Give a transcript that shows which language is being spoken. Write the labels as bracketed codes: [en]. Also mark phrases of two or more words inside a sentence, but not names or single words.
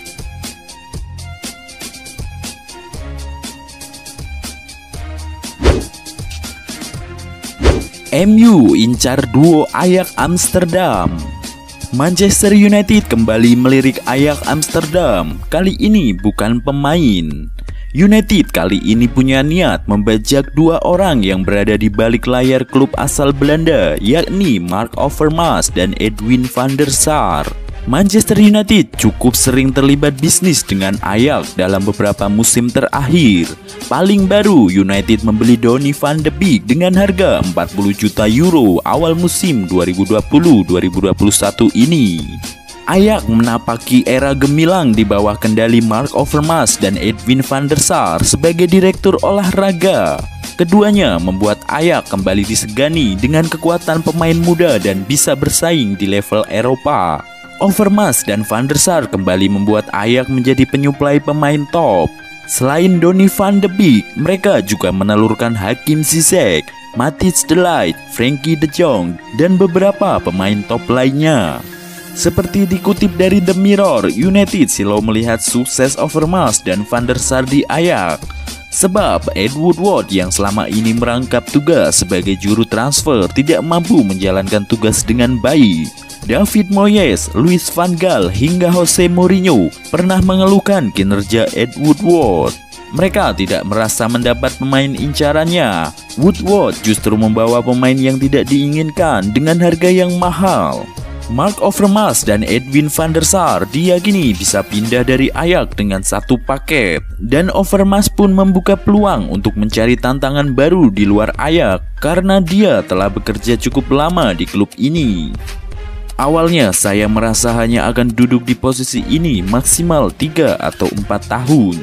[id] MU incar duo Ajax Amsterdam. Manchester United kembali melirik Ajax Amsterdam. Kali ini bukan pemain. United kali ini punya niat membajak 2 orang yang berada di balik layar klub asal Belanda, yakni Mark Overmars dan Edwin van der Sar. Manchester United cukup sering terlibat bisnis dengan Ajax dalam beberapa musim terakhir. Paling baru, United membeli Donny van de Beek dengan harga 40 juta euro awal musim 2020-2021 ini. Ajax menapaki era gemilang di bawah kendali Mark Overmars dan Edwin van der Sar sebagai direktur olahraga. Keduanya membuat Ajax kembali disegani dengan kekuatan pemain muda dan bisa bersaing di level Eropa. Overmars dan van der Sar kembali membuat Ajax menjadi penyuplai pemain top. Selain Donny van de Beek, mereka juga menelurkan Hakim Ziyech, Matthijs de Ligt, Frenkie de Jong, dan beberapa pemain top lainnya. Seperti dikutip dari The Mirror, United silau melihat sukses Overmars dan van der Sar di Ajax. Sebab Ed Woodward yang selama ini merangkap tugas sebagai juru transfer tidak mampu menjalankan tugas dengan baik. David Moyes, Louis van Gaal, hingga Jose Mourinho pernah mengeluhkan kinerja Ed Woodward. Mereka tidak merasa mendapat pemain incarannya. Woodward justru membawa pemain yang tidak diinginkan dengan harga yang mahal. Mark Overmars dan Edwin van der Sar diyakini bisa pindah dari Ajax dengan satu paket. Dan Overmars pun membuka peluang untuk mencari tantangan baru di luar Ajax karena dia telah bekerja cukup lama di klub ini. Awalnya saya merasa hanya akan duduk di posisi ini maksimal 3 atau 4 tahun.